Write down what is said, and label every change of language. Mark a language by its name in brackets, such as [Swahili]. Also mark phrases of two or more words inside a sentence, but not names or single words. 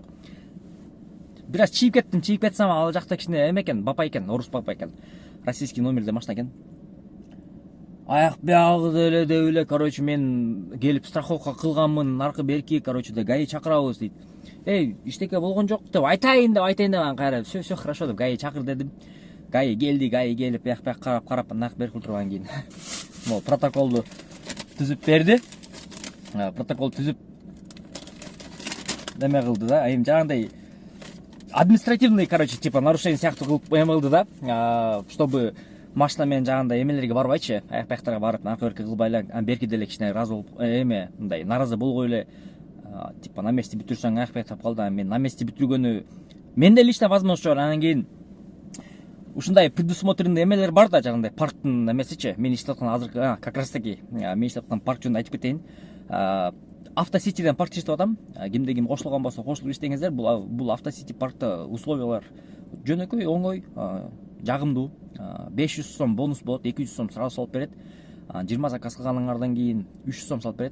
[Kyrgyz] Бир аз чийип кеттим, чийип кетсем ал жакта кичине эме экен, бапа экен, орус бапа экен. Российский номерде машина экен. Аяк биягы деле деп эле, короче, мен келип страховка кылганмын, аркы берки, короче, ГАИ чакырабыз дейт. Иштеке болгон жок деп айтайын деп анан кайра [Russian] все хорошо [Kyrgyz] деп ГАИ чакыр дедим. ГАИ келип бияк карап нак берип туруп анан кийин могу протоколду түзүп берди. Протокол түзүп эме кылды да, эми жанагындай [Russian] административный, короче, типа нарушение [Kyrgyz] сыяктуу кылып эме кылды да, чтобы машина менен жагандай эмелерге барбайчы, аяк бияктарга барып аркы берки кылбай эле, берки деле кичине ыраазы болуп эме мындай нааразы болбой эле, [Russian] типа на месте [Kyrgyz] бүтүрсөң аяк бияк тап калды. Мен [Russian] на месте [Kyrgyz] бүтүргөнү менде [Russian] лично возможность [Kyrgyz] жок. Анан кийин ушундай предусмотренный эмелер бар да, жагындай парктын эмесичи. Мен иштеп аткан азыркы [Russian] как раз таки [Kyrgyz] мен иштеп аткан парк жөнүндө айтып кетейин. Автоситиден парк иштеп атам. Кимде ким кошулган болсо кошулуп иштеңиздер. Бул автосити паркта условиялар жөнөкөй, оңой, жагымдуу. 500 сом бонус болот, 200 сом сразу салып берет. 20 заказ кылганыңардан кийин 300 сом салып берет.